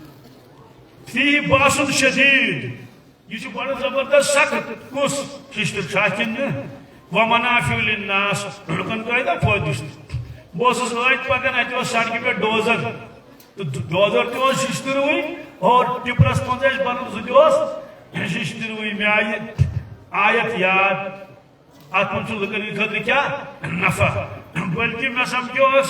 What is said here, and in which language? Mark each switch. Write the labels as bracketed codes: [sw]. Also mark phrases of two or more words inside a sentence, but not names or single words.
[ar] فیہ باس شدید [ks] یہ بڑا زبردست سخت کس ششتر چھا کِنہٕ [ar] ومنافع للناس [ks] لُکن کۭتیاہ فٲیدٕ بہٕ اوسُس ٲدۍ پکان اتہِ اوس سڑکہِ پٮ۪ٹھ ڈوزر تو ڈوزر تہِ اوس ششتروٕے اور ٹپرس منٛز ٲسۍ بنان سُہ تہِ اوس ششتروٕے مےٚ آیہِ آیت یاد اتھ منٛز چھُ لُکن ہٕنٛدِ خٲطرٕ کیٛاہ نفع بلکہ مےٚ سمکھیو